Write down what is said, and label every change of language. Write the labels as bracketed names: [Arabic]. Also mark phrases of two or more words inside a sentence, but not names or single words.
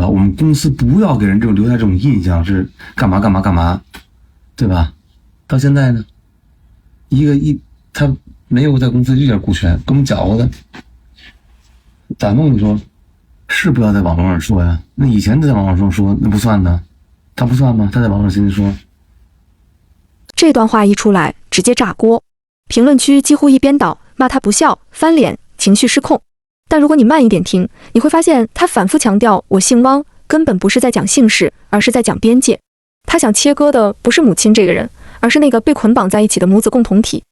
[Chinese] 我們公司不要給人留下這種印象是幹嘛，對吧？到現在呢，他沒有在公司一點股權，跟我們攪和的，咋弄？你說是不要在網絡上說呀？那以前在網絡上說那不算呢，他不算嗎？他在網絡上說。這段話一出來，直接炸鍋，評論區幾乎一邊倒，罵他不孝、翻臉、情緒失控。但如果你慢一點聽，你會發現他反覆強調我姓汪，根本不是在講姓氏，而是在講邊界。他想切割的不是母親這個人，而是那個被捆綁在一起的母子共同體。